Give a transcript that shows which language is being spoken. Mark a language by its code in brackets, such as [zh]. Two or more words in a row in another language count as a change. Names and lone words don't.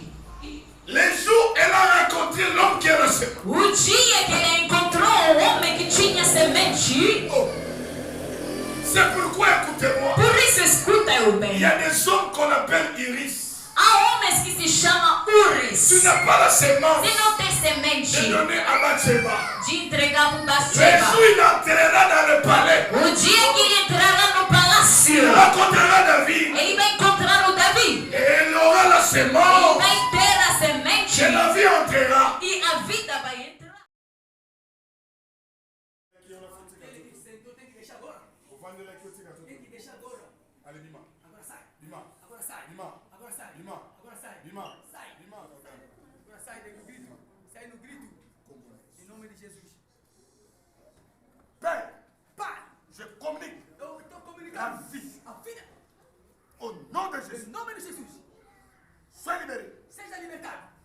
[fr] Le jour, elle a rencontré l'homme qui a la sémence. [pt] O dia que ele encontrou o homem que tinha semente, Oh. [fr] C'est pourquoi, écoutez-moi, [pt] por isso escuta eu [fr] il [pt] bem. [fr] y a des hommes qu'on appelle Iris. [pt] Há homens que se chamam Uris. [fr] Tu n'as pas la sémence [pt] Se não tem de semente [fr] donner à Bathsheba. [pt] de entregar para o Le Bathsheba, [fr] jour, il entrera dans le palais. [pt] o dia que ele entrará no [fr] Il [pt] palácio, [fr] rencontrera David. [pt] ele vai encontrar o Davi. [fr] Et il aura la [pt] Ele [fr] sémence. [pt] vai ter a semente [fr] Et la vie entrera. [pt] e a vida vai entrar. [fr] Allez, Dima. Dima. Dima. Dima. [pt] Agora sai no grito. Sai no grito. Em nome de Jesus. [fr] Père, [pt] Pai, [fr] je communique [pt] eu estou [fr] la [pt] comunicando [fr] vie [pt] a vida. [fr] au nom de Jésus. [pt] Em nome de Jesus. [fr] Sois libéré. [pt] Seja libertado.